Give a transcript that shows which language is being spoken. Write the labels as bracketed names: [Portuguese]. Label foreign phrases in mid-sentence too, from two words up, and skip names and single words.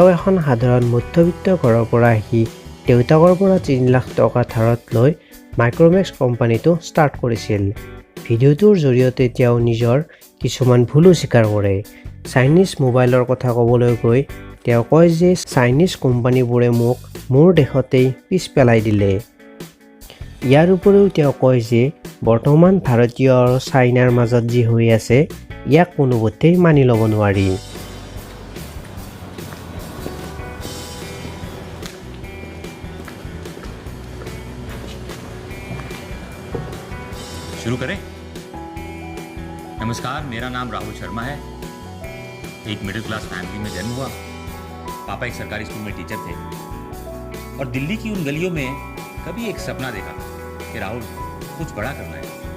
[Assamese] এখন সাধাৰণ মধ্যবিত্ত ঘৰৰ পৰা আহি দেউতাকৰ পৰা 3 লাখ টকা ধাৰত লৈ মাইক্ৰমেক্স কোম্পানীটো ষ্টাৰ্ট কৰিছিল ভিডিঅ'টোৰ জৰিয়তে তেওঁ নিজৰ কিছুমান ভুলো স্বীকাৰ কৰে চাইনিজ মোবাইলৰ কথা ক'বলৈ গৈ তেওঁ কয় যে চাইনিজ কোম্পানীবোৰে মোক মোৰ দেশতেই পিছ পেলাই দিলে ইয়াৰ উপৰিও তেওঁ কয় যে বৰ্তমান ভাৰতীয় আৰু চাইনাৰ মাজত যি হৈ আছে ইয়াক কোনোপধ্যেই মানি ল'ব নোৱাৰি [Hindi] शुरू करें नमस्कार मेरा नाम राहुल शर्मा है एक [English] middle class family [Hindi] में जन्म हुआ पापा एक सरकारी स्कूल में टीचर थे और दिल्ली की उन गलियों में कभी एक सपना देखा कि राहुल कुछ बड़ा करना है